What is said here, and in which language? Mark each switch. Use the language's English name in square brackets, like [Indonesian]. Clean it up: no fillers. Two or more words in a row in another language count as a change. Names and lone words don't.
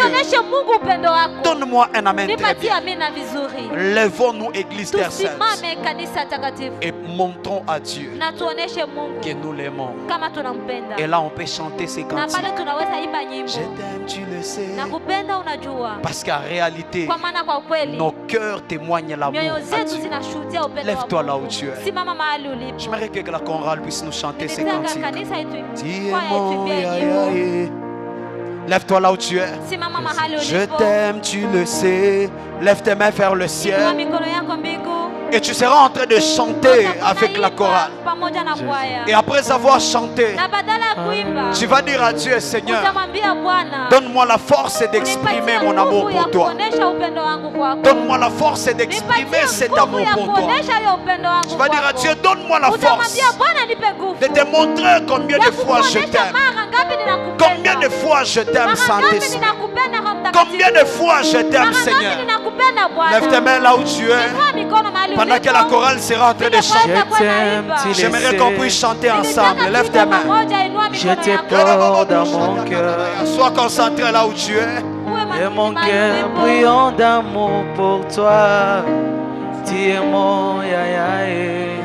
[French] Donne-moi un amen très bien. Lèvons-nous, Église Terre Sainte, et montrons à Dieu que nous l'aimons. Et là, on peut chanter ces cantiques. Je t'aime, tu le sais. Parce qu'en réalité, [Swahili] Kwa maana kwa kweli [French] nos cœurs témoignent l'amour [Swahili] mioyo [French] à [Swahili] zetu [French] Dieu. [Swahili] zinashuhudia upendo wa [French] Lève-toi là où [Swahili] Mungu. [French] tu es. [Swahili] Simama mahali ulipo. [French] J'aimerais que la chorale puisse nous chanter ces [Swahili] Nilitaka [French] cantiques. [Swahili] kanisa yetu [French] Tu es [Swahili] kwaya [French] mon [Swahili] ituimbie ya, nyimbo. ya, ya. [French] Lève-toi là où tu es. [Swahili] Simama mahali ulipo. [French] Je t'aime, tu le sais. Lève tes mains vers le [Swahili] Inua [French] ciel. [Swahili] mikono yako mbingu. [French] Et tu seras en train de chanter avec la chorale. [Swahili] Pamoja na kwaya. [French] Et après avoir chanté, [Swahili] Na badala ya kuimba, [French] tu vas dire à Dieu, Seigneur, [Swahili] utamwambia Bwana, [French] donne-moi la force d'exprimer [Swahili] unipatie [French] mon amour [Swahili] nguvu ya [French] pour toi. [Swahili] kuonesha upendo wangu kwako. [French] Donne-moi la force d'exprimer [Swahili] Nipatie [French] cet [Swahili] nguvu [French] amour [Swahili] ya [French] pour toi. [Swahili] kuonesha hiyo upendo wangu [French] Tu vas dire à [Swahili] kwako. [French] Dieu, donne-moi la force [Swahili] Utamwambia Bwana, nipe nguvu [French] de te montrer combien de [Swahili] ya [French] fois je [Swahili] kukuonesha [French] t'aime. [Swahili] mara ngapi ninakupenda. [French] Combien de fois je t'aime, [Swahili] Mara ngapi [French] Saint-Esprit. [Swahili] ninakupenda Roho Mtakatifu. [French] Combien de fois je t'aime, [Swahili] Mara ngapi [French] Seigneur. [Swahili] ninakupenda Bwana. [French] Lève tes mains là où tu es. [Swahili] Inua mikono mahali [French] Pendant [Swahili] ulipo. [French] que la chorale sera en train de chanter, Je t'aime, j'aimerais qu'on puisse chanter ensemble. Lève tes mains. Je te porte dans mon cœur. Sois concentré là où tu es. Et mon cœur brûlant d'amour pour toi. Tu es mon ya.